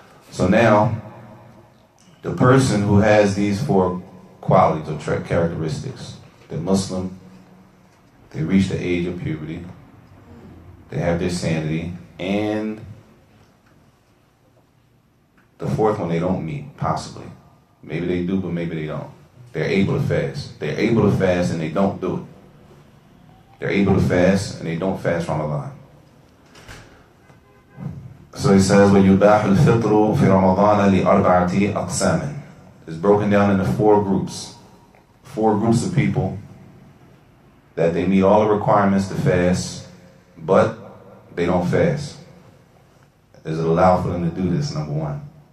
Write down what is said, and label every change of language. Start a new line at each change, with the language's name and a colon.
English: So now, the person who has these 4 qualities or characteristics, they're Muslim, they reach the age of puberty, they have their sanity, and the 4th one they don't meet, possibly. Maybe they do, but maybe they don't. They're able to fast. They're able to fast and they don't do it. They're able to fast and they don't fast Ramadan. So he says,
Arabic: وَيُبَاحُ الْفِطْرُ فِي رَمَضَانَ لِأَرْبَعَةِ أَقْسَامٍ.
English: It's broken down into 4 groups. 4 groups of people that they meet all the requirements to fast, but they don't fast. Is it allowed for them to do this, number 1?